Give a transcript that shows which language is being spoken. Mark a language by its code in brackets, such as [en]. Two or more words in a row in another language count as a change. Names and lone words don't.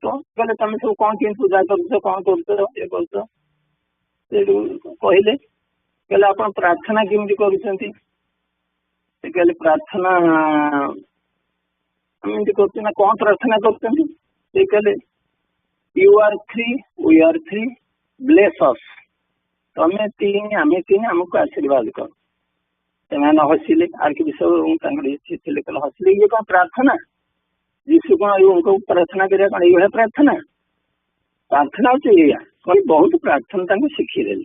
[or] କହିଲେ ତମେ ସବୁ କଣ କେମିତି ପୂଜା କରୁଛ, କଣ କରୁଛ, ଇଏ କରୁଛ। ସେଠୁ କହିଲେ ଆପଣ ପ୍ରାର୍ଥନା କେମିତି କରୁଛନ୍ତି? ସେ କହିଲେ ପ୍ରାର୍ଥନା ଆମେ ଏମିତି କରୁଛୁ ନା, କଣ ପ୍ରାର୍ଥନା କରୁଛନ୍ତି? [en] ସେ କହିଲେ you are three we are three bless us, [or] ତମେ ତିନି ଆମେ ତିନି ଆମକୁ ଆଶୀର୍ବାଦ କର। ସେମାନେ ହସିଲେ, ଆର୍କି ବିଷୟ ଥିଲେ କହିଲେ ହସିଲେ, ଇଏ କଣ ପ୍ରାର୍ଥନା? ଯୀଶୁ କଣ ପ୍ରାର୍ଥନା କରିବା କଣ ଏଇଭଳିଆ ପ୍ରାର୍ଥନା? ପ୍ରାର୍ଥନା ହଉଛି ଏଇଆ। କହିଲେ ବହୁତ ପ୍ରାର୍ଥନା ତାଙ୍କୁ ଶିଖେଇଦେଲେ।